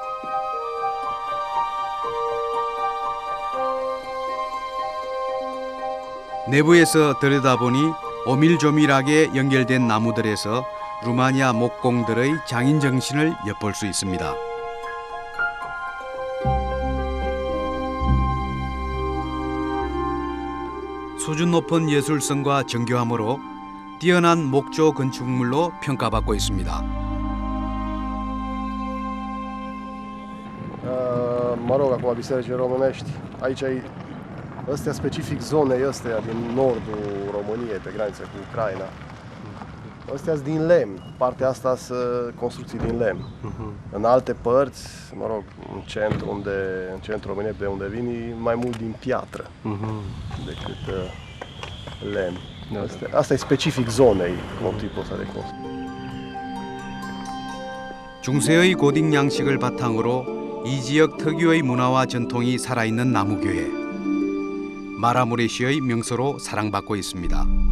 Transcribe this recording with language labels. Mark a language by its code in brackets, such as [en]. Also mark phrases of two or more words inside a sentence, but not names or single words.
[ko] 내부에서 들여다보니 오밀조밀하게 연결된 나무들에서 루마니아 목공들의 장인 정신을 엿볼 수 있습니다. 수준 높은 예술성과 정교함으로 뛰어난 목조 건축물로 평가받고 있습니다. [ro] Mă rog, acum bisericile românești, aici ăstea specific zonei astea din nordul României, pe graniță cu Ucraina. Astea sunt din lemn, partea asta sunt construcții din lemn. În alte părți, mă rog, în centrul României, de unde vin, e mai mult din piatră decât lemn. Asta e specific zonei, motivul ăsta de construcție. [ko] 중세의 고딕 양식을 바탕으로 이 지역 특유의 문화와 전통이 살아있는 나무교회. 마라무레시의 명소로 사랑받고 있습니다.